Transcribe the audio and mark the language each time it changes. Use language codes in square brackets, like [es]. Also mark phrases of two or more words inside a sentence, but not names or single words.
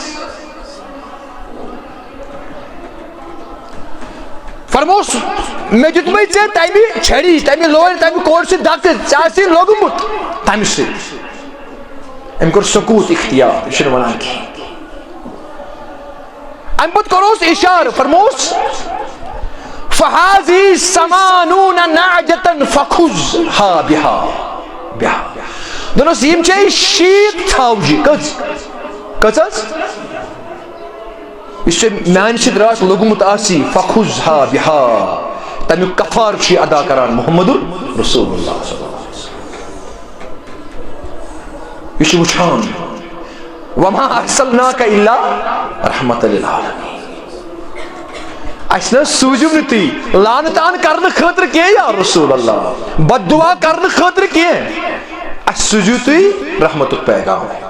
[ks] فرموس مےٚ دیُتمَے ژےٚ تمہِ چھڑی تمہِ لورِ تمہِ کورِ سۭتۍ دکہٕ ژےٚ آسی لوٚگمُت تمہِ سۭتۍ. أمۍ کوٚر سکوٗت اختیار یہِ چھُنہٕ وَنان کِہیٖنۍ. امہِ پتہٕ کوٚرُس اِشارٕ فرموس [ar] فہاذی ثمانون نعجة فخذها بها. [ks] دوٚپنس یِم چھے 60 ژھاوجہِ. کٔژ حظ یُس ژےٚ میانہِ سۭتۍ راتھ لوٚگمُت آسی [ar] فخذها بها [ks] تمیُک کفار چھُ یہِ ادا کران [ar] محمد رسول اللہ صلی اللہ علیہ وسلم. [ks] یہ چھُ وٕچھان [ar] وما ارسلناک الا رحمۃ للعالمین. [ks] اَسہِ نہ سوٗزِو نہٕ تُہۍ لانتان کرنہٕ خٲطرٕ کینٛہہ [ar] یا رسول اللہ [ks] بد دعا کرنہٕ خٲطرٕ کینٛہہ اَسہِ سوٗزِو تُہۍ رحمتُک پیغام.